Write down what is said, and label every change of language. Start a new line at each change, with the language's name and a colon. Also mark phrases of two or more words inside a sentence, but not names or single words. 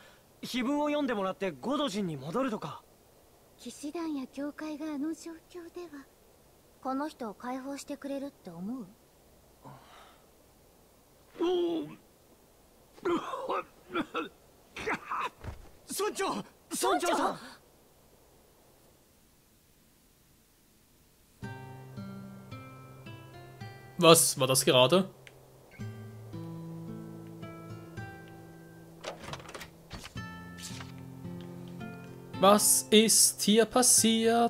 Japanese: 碑文を読んでもらってゴド人に戻るとか。騎士団や教会があの状況ではこの人を解放してくれるって思う？村長さん。
German: Was war das gerade? Was ist hier passiert?